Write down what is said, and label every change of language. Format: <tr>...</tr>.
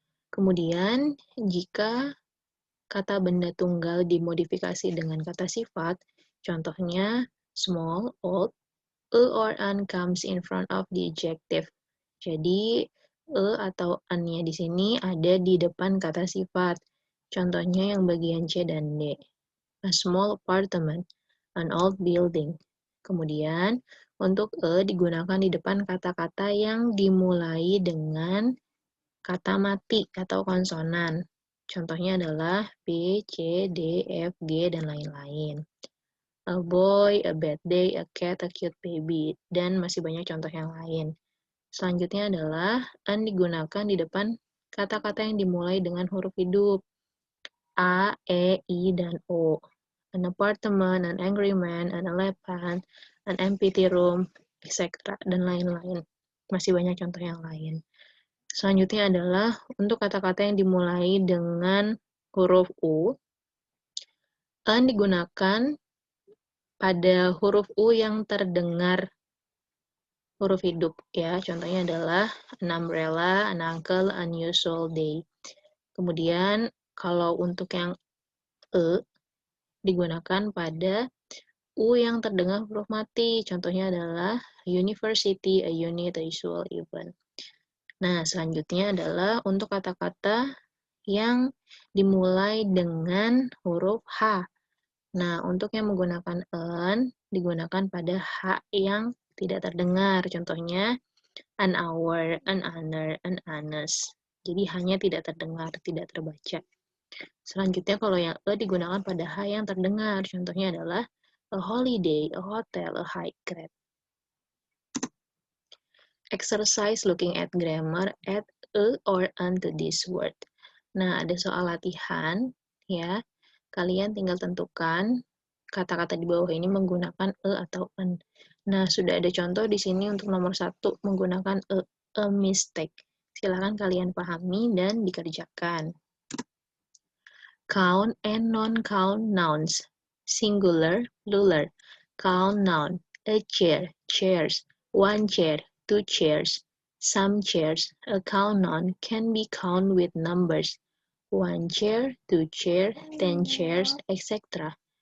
<id>Kemudian, jika kata benda tunggal dimodifikasi dengan kata sifat, contohnya small, old,</id> <en>a or an comes in front of the adjective.</en> <id>Jadi, a atau an-nya di sini ada di depan kata sifat. Contohnya yang bagian C dan D.</id> <en>A small apartment, an old building.</en> <id>Kemudian, untuk a digunakan di depan kata-kata yang dimulai dengan kata mati atau konsonan. Contohnya adalah B, C, D, F, G, dan lain-lain.</id> <en>A boy, a bad day, a cat, a cute baby,</en> <id>dan masih banyak contoh yang lain. Selanjutnya adalah an digunakan di depan kata-kata yang dimulai dengan huruf hidup. A, E, I, dan O.</id> <en>An apartment, an angry man, an elephant, an empty room, etc.</en> <id>dan lain-lain. Masih banyak contoh yang lain. Selanjutnya adalah untuk kata-kata yang dimulai dengan huruf U, an digunakan pada huruf U yang terdengar huruf hidup, ya. Contohnya adalah</id> <en>an umbrella, an uncle, unusual day.</en> <id>Kemudian kalau untuk yang E digunakan pada U yang terdengar huruf mati. Contohnya adalah</id> <en>university, a unit, a usual event.</en> <id>Nah, selanjutnya adalah untuk kata-kata yang dimulai dengan huruf H. Nah, untuk yang menggunakan an, digunakan pada H yang tidak terdengar. Contohnya,</id> <en>an hour, an honor, an honest.</en> <id>Jadi, hanya tidak terdengar, tidak terbaca. Selanjutnya, kalau yang e digunakan pada H yang terdengar. Contohnya adalah</id> <en>a holiday, a hotel, a high grade. Exercise looking at grammar, add a or an to this word.</en> <id>Nah, ada soal latihan, ya. Kalian tinggal tentukan kata-kata di bawah ini menggunakan e atau an. Nah, sudah ada contoh di sini untuk nomor 1 menggunakan a mistake. Silakan kalian pahami dan dikerjakan.</id> <en>Count and non-count nouns. Singular, plural. Count noun. A chair, chairs. One chair, two chairs. Some chairs. A count noun can be counted with numbers. One chair, two chairs, 10 chairs, etc.</en>